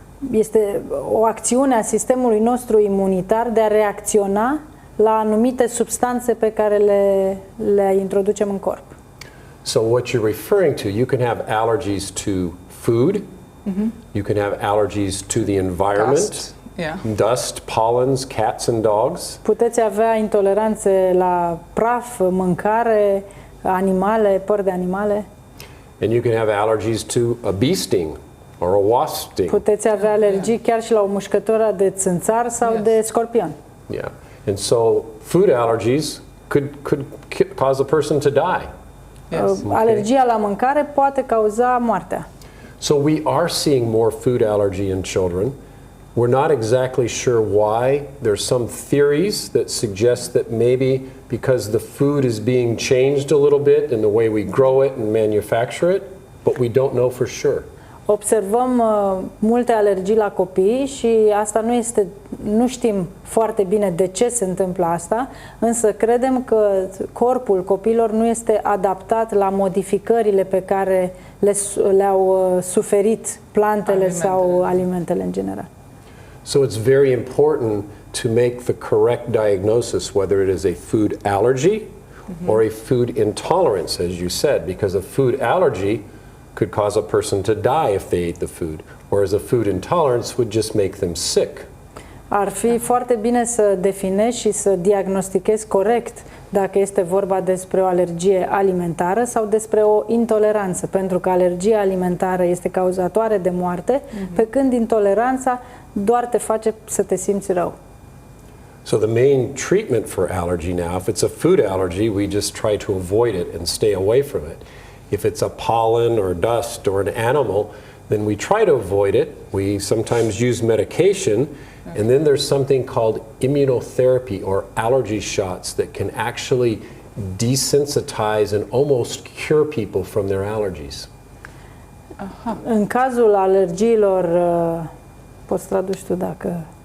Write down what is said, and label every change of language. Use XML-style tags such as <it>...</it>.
<ro>Este o acțiune a sistemului nostru imunitar de a reacționa la anumite substanțe pe care le introducem în corp.</ro> <en>So what you're referring to, you can have allergies to food, you can have allergies to the environment, dust, pollens, cats and dogs.</en> <ro>Puteți avea intoleranțe la praf, mâncare, animale, păr de animale.</ro> <en>And you can have allergies to a bee sting or a wasp sting.</en> <ro>Puteți avea alergii chiar și la o mușcătură de țânțar sau de scorpion.</ro> <en>Yeah. And so food allergies could cause a person to die. Yes.</en> <ro>Alergia la mâncare poate cauza moartea.</ro> <en>So we are seeing more food allergy in children. We're not exactly sure why. There's some theories that suggest that maybe because the food is being changed a little bit in the way we grow it and manufacture it, but we don't know for sure.</en> <ro>Observăm multe alergii la copii și asta nu știm foarte bine de ce se întâmplă asta, însă credem că corpul copiilor nu este adaptat la modificările pe care le-au suferit plantele sau alimentele în general.</ro> <en>So it's very important to make the correct diagnosis, whether it is a food allergy or a food intolerance, as you said, because a food allergy could cause a person to die if they ate the food, whereas a food intolerance would just make them sick.</en> <ro>Ar fi foarte bine să definești și să diagnostichezi corect dacă este vorba despre o alergie alimentară sau despre o intoleranță, pentru că alergia alimentară este cauzatoare de moarte, pe când intoleranța doar te face să te simți rău.</ro> <en>So the main treatment for allergy now, if it's a food allergy, we just try to avoid it and stay away from it. If it's a pollen or dust or an animal, then we try to avoid it. We sometimes use medication, and then there's something called immunotherapy or allergy shots that can actually desensitize and almost cure people from their allergies.</en> <ro>În cazul alergiilor, poți traduci tu dacă...</ro>